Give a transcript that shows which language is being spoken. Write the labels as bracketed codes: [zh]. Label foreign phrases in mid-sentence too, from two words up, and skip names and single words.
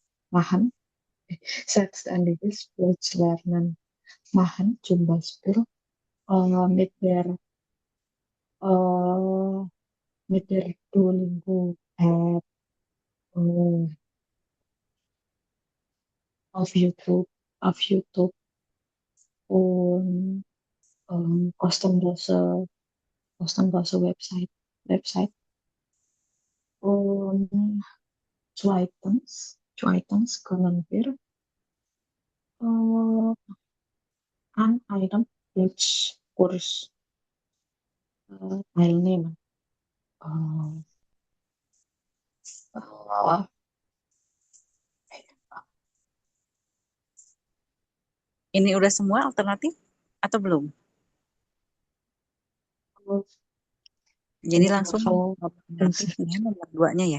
[de] Deutsch lernen machen, zum Beispiel mit der Duolingo App auf YouTube und kostenlose Website. Und zweitens können wir an einem Deutschkurs teilnehmen. [id] Ini udah semua alternatif atau belum? Jadi langsung alternatifnya nomor 2-nya ya?